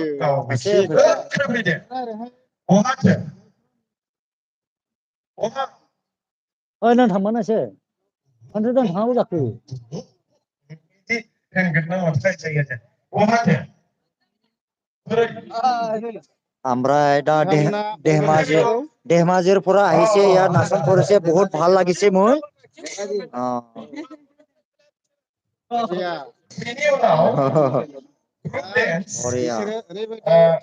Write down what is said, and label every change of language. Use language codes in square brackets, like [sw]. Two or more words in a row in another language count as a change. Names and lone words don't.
[brx] सासे ओइ नों थांबावनायसो मानोथो दोनथ'नांगौ जाखो ओमफ्राय दा नोंथांमोना [as] धेमाजिरफोरा আহিছে ইয়াত নাচন কৰিছে বহুত ভাল লাগিছে মোৰ बरिया [brx] बिसोरो ओरैबायदि